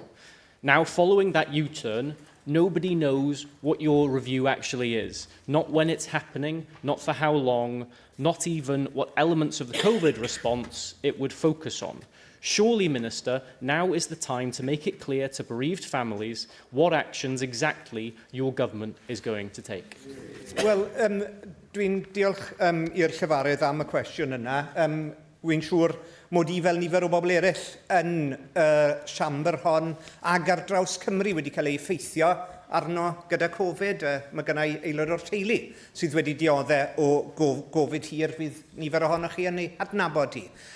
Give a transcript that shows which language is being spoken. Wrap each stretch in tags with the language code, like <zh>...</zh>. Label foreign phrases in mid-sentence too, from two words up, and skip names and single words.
<en>Now, following that U-turn, nobody knows what your review actually is. Not when it's happening, not for how long, not even what elements of the COVID response it would focus on. Surely, Minister, now is the time to make it clear to bereaved families what actions exactly your government is going to take.</en> <cy>Wel, dwi'n diolch i'r Llyfarydd am y cwestiwn yna. Wy'n siŵr mod i fel nifer o bobl eraill yn siambr hon ag ar draws Cymru wedi cael ei effeithio arno gyda Covid. Mae gennau aelod o'r teulu sydd wedi dioddau o Covid hir, fydd nifer ohonoch chi yn ei adnabod hi.</cy>